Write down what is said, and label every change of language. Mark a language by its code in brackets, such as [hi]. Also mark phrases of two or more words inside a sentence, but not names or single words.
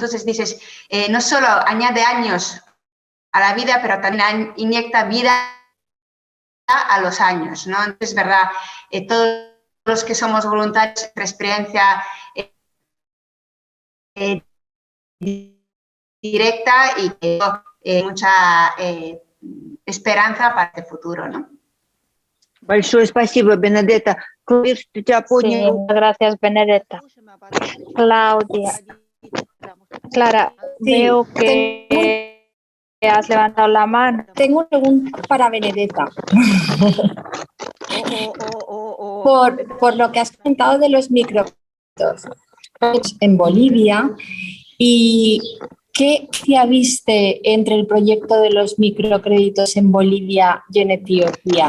[es] Entonces dices, no solo añade años a la vida, pero también inyecta vida a los años, ¿no? Entonces, es verdad, todos los que somos voluntarios, nuestra experiencia directa y mucha esperanza para el futuro, ¿no? [ru] Большое спасибо, Бенедетта. Клавир, что тебя [es] Sí, [ru] поднял. [es] muchas gracias, Benedetta. Claudia. Clara, Sí, veo que has levantado la mano. Tengo una pregunta para Benedetta. Por lo que has comentado de los microcréditos en Bolivia, ¿y qué ya viste entre el proyecto de los microcréditos en Bolivia y en Etiopía?